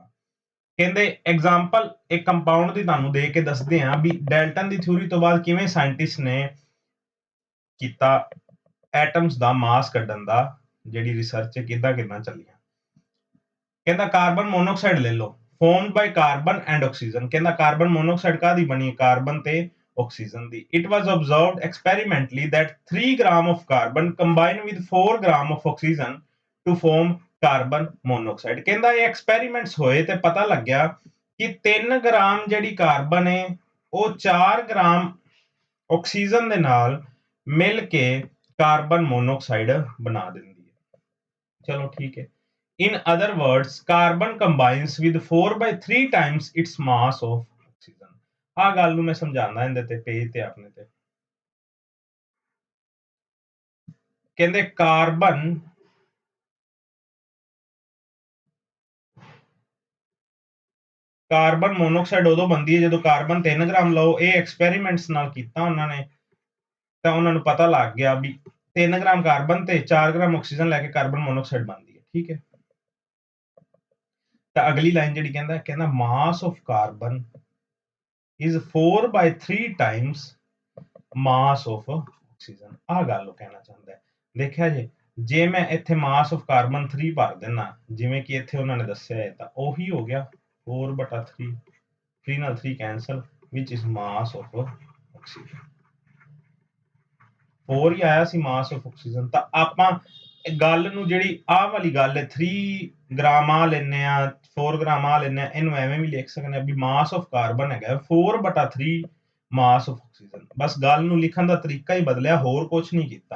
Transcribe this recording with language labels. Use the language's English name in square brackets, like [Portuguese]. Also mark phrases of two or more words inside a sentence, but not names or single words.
[Punjabi] ਕਹਿੰਦੇ ਐਗਜ਼ਾਮਪਲ ਇੱਕ ਕੰਪਾਊਂਡ ਦੀ ਤੁਹਾਨੂੰ ਦੇ ਕੇ ਦੱਸਦੇ ਹਾਂ ਵੀ ਡੈਲਟਨ ਦੀ ਥਿਊਰੀ ਤੋਂ ਬਾਅਦ ਕਿਵੇਂ ਸਾਇੰਟਿਸਟ ਨੇ ਕੀਤਾ ਐਟਮਸ ਦਾ ਮਾਸ ਕੱਢਣ ਦਾ, ਜਿਹੜੀ ਰਿਸਰਚ ਕਿੱਦਾਂ ਚੱਲੀਆਂ। ਕਹਿੰਦਾ [English] carbon monoxide [Punjabi] ਲੈ ਲਓ, [English] formed by carbon and oxygen। [Punjabi] ਕਹਿੰਦਾ [English] carbon monoxide [Punjabi] ਕਾਹਦੀ ਬਣੀ? ਕਾਰਬਨ ਤੇ ਆਕਸੀਜਨ ਦੀ। [English] It was observed experimentally that 3 gram of carbon combine with 4 gram of oxygen to form carbon monoxide. [Punjabi] ਕਹਿੰਦਾ ਇਹ ਐਕਸਪੈਰੀਮੈਂਟਸ ਹੋਏ ਤੇ ਪਤਾ ਲੱਗਿਆ ਕਿ 3 ਗ੍ਰਾਮ ਜਿਹੜੀ ਕਾਰਬਨ ਹੈ ਉਹ 4 ਗ੍ਰਾਮ ਆਕਸੀਜਨ ਦੇ ਨਾਲ ਮਿਲ ਕੇ [English] carbon monoxide [Punjabi] ਬਣਾ ਦਿੰਦੀ ਹੈ। ਚਲੋ ਠੀਕ ਹੈ। [English] In other words, carbon combines with 4/3 times its mass of oxygen। [Punjabi] ਆਹ ਗੱਲ ਨੂੰ ਮੈਂ ਸਮਝਾਉਣਾ ਇਹਦੇ ਤੇ ਪੇਜ ਤੇ ਆਪਣੇ ਤੇ। ਕਹਿੰਦੇ [English] carbon monoxide [Punjabi] ਉਦੋਂ ਬਣਦੀ ਹੈ ਜਦੋਂ ਕਾਰਬਨ 3 ਗ੍ਰਾਮ ਲਓ। ਇਹ ਐਕਸਪੈਰੀਮੈਂਟਸ ਨਾਲ ਕੀਤਾ ਉਹਨਾਂ ਨੇ, ਤਾਂ ਉਹਨਾਂ ਨੂੰ ਪਤਾ ਲੱਗ ਗਿਆ ਵੀ 3 ਗ੍ਰਾਮ ਕਾਰਬਨ ਤੇ 4 ਗ੍ਰਾਮ ਆਕਸੀਜਨ ਲੈ ਕੇ [English] carbon monoxide [Punjabi] ਬਣਦੀ ਹੈ। ਠੀਕ ਹੈ। ਤਾਂ ਅਗਲੀ ਲਾਈਨ ਜਿਹੜੀ ਕਹਿੰਦਾ [English] mass of carbon is 4/3 times mass of oxygen। [Punjabi] ਆਹ ਗੱਲ ਉਹ ਕਹਿਣਾ ਚਾਹੁੰਦਾ ਹੈ। ਦੇਖਿਆ ਜੇ ਮੈਂ ਇੱਥੇ [English] mass of carbon [Punjabi] 3 ਭਰ ਦੇਣਾ ਜਿਵੇਂ ਕਿ ਇੱਥੇ ਉਹਨਾਂ ਨੇ ਦੱਸਿਆ ਹੈ ਤਾਂ ਉਹੀ ਹੋ ਗਿਆ 4/3, 3 ਨਾਲ 3 ਕੈਂਸਲ, [English] which is mass of oxygen। [Punjabi] 4 ਹੀ ਆਇਆ ਸੀ [English] mass of oxygen. [Punjabi] ਤਾਂ ਆਪਾਂ ਗੱਲ ਨੂੰ ਜਿਹੜੀ ਆਹ ਵਾਲੀ ਗੱਲ ਹੈ 3 ਗ੍ਰਾਮ ਆ ਲੈਨੇ ਆ, 4 ਗ੍ਰਾਮ ਆ ਲੈਨੇ ਆ, ਇਹਨੂੰ ਐਵੇਂ ਵੀ ਲਿਖ ਸਕਦੇ ਆ ਵੀ [English] mass of carbon [Punjabi] ਹੈਗਾ 4/3 [English] mass of oxygen. [Punjabi] ਬਸ ਗੱਲ ਨੂੰ ਲਿਖਣ ਦਾ ਤਰੀਕਾ ਹੀ ਬਦਲਿਆ, ਹੋਰ ਕੁਝ ਨਹੀਂ ਕੀਤਾ।